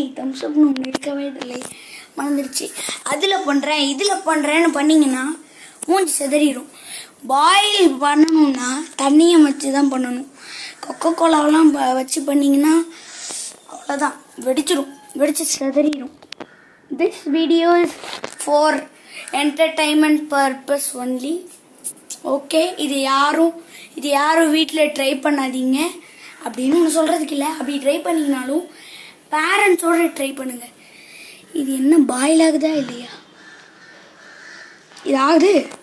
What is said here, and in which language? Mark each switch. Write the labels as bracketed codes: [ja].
[ta] தம்ஸ்அப்னு ஒன்று இருக்கவே இல்லை, மறந்துடுச்சு. அதில் பண்ணுறேன், இதில் பண்ணுறேன்னு பண்ணிங்கன்னா மூஞ்சி செதறிடும். பாயில் பண்ணணும்னா தண்ணியை வச்சு தான் பண்ணணும். கொக்கோ கோலாவெல்லாம் வச்சு பண்ணிங்கன்னா அவ்வளோதான், வெடிச்சு செதறிடும். [en] This video is for entertainment purpose only. [ta] Okay, இது யாரும் வீட்டில் ட்ரை பண்ணாதீங்க அப்படின்னு ஒன்று சொல்கிறதுக்கு இல்லை. அப்படி ட்ரை பண்ணிங்கனாலும் பேரண்ட்ஸோடு ட்ரை பண்ணுங்கள். இது என்ன பாயில் ஆகுதா இல்லையா? இது ஆகுது.